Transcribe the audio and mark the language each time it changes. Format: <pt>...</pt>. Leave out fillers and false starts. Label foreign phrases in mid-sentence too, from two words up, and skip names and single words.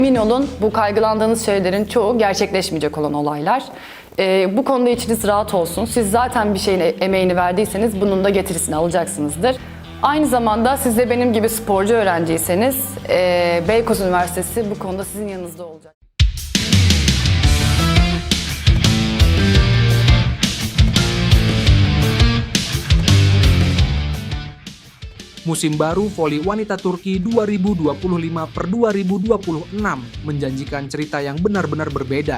<tr>Emin olun bu kaygılandığınız şeylerin çoğu gerçekleşmeyecek olan olaylar. Bu konuda içiniz rahat olsun. Siz zaten bir şeyin emeğini verdiyseniz bunun da getirisini alacaksınızdır. Aynı zamanda siz de benim gibi sporcu öğrenciyseniz Beykoz Üniversitesi bu konuda sizin yanınızda olacak.</tr> <id>Musim baru voli wanita Turki 2025/2026 menjanjikan cerita yang benar-benar berbeda.</id>